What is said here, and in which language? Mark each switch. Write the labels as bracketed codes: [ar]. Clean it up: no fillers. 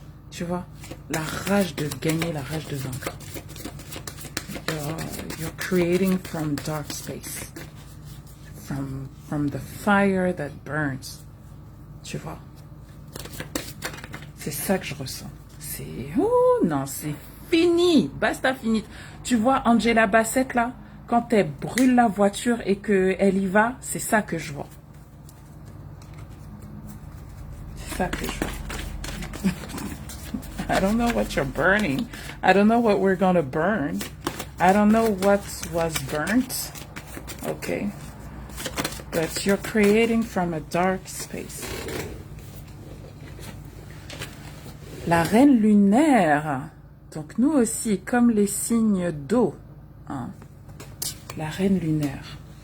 [fr] Tu vois, la rage de gagner, la rage de vaincre. [en] You're creating from dark space. From the fire that burns. [fr] Tu vois. C'est ça que je ressens. C'est... Oh non, c'est fini. Basta, fini. Tu vois Angela Bassett là, quand elle brûle la voiture et qu'elle y va, c'est ça que je vois. C'est ça que je vois. [en] I don't know what you're burning. I don't know what we're gonna burn. I don't know what was burnt. Okay. But you're creating from a dark space. [fr] La reine lunaire. Donc nous aussi, comme les signes d'eau. Hein, la reine lunaire.